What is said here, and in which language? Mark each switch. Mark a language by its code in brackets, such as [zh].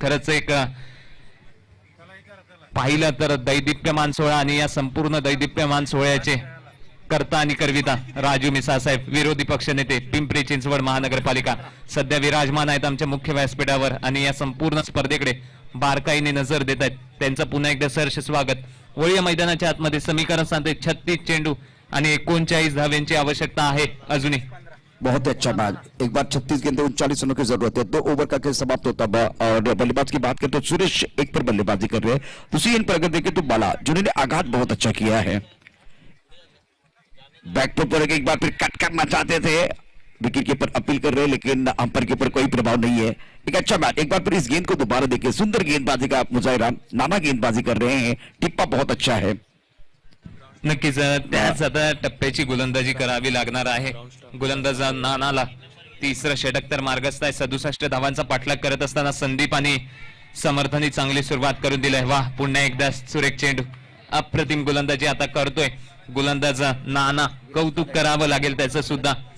[mr] खरंच एक पाहिलं तर दैदिप्यमान सोहळा आणि या संपूर्ण दैदिप्यमान सोहळ्याचे करता आणि करविता राजू मिसाळ साहेब, विरोधी पक्षनेते पिंपरी चिंचवड महानगरपालिका, सध्या विराजमान आहेत आमच्या मुख्य व्यासपीठावर आणि या संपूर्ण स्पर्धेकडे बारकाईने नजर देत आहेत. त्यांचं पुन्हा एकदा सहर्ष स्वागत. वळीया मैदानाच्या आतमध्ये समीकरण सांगते 36 चेंडू आणि 39 धाव्यांची आवश्यकता आहे अजूनही. [hi] बहुत अच्छा मैच. एक बार 36 गेंदे 39 रनों की जरूरत है. 2 ओवर का खेल समाप्त होता है. और बल्लेबाज की बात करें तो सुरेश एक पर बल्लेबाजी कर रहे हैं. दूसरी इन पर अगर देखें तो बाला जिन्होंने आघात बहुत अच्छा किया है. बैक टू पर एक बार फिर कट करना चाहते थे, विकेट कीपर अपील कर रहे हैं लेकिन अंपायर के ऊपर कोई प्रभाव नहीं है. एक अच्छा मैच. एक बार फिर इस गेंद को दोबारा देखिए, सुंदर गेंदबाजी का मुजाहिरा. नाना गेंदबाजी कर रहे हैं, टिप्पा बहुत अच्छा है. [mr] नक्कीच त्याच आता टप्प्याची गोलंदाजी करावी लागणार आहे गोलंदाज नानाला. तिसरं षटक तर मार्गस्थ आहे. 67 धावांचा पाठलाग करत असताना संदीप आणि समर्थांनी चांगली सुरुवात करून दिली. वाह, पुन्हा एकदा सुरेख चेंडू अप्रतिम गोलंदाजी आता करतोय गोलंदाज नाना, कौतुक करावं लागेल त्याचं सुद्धा.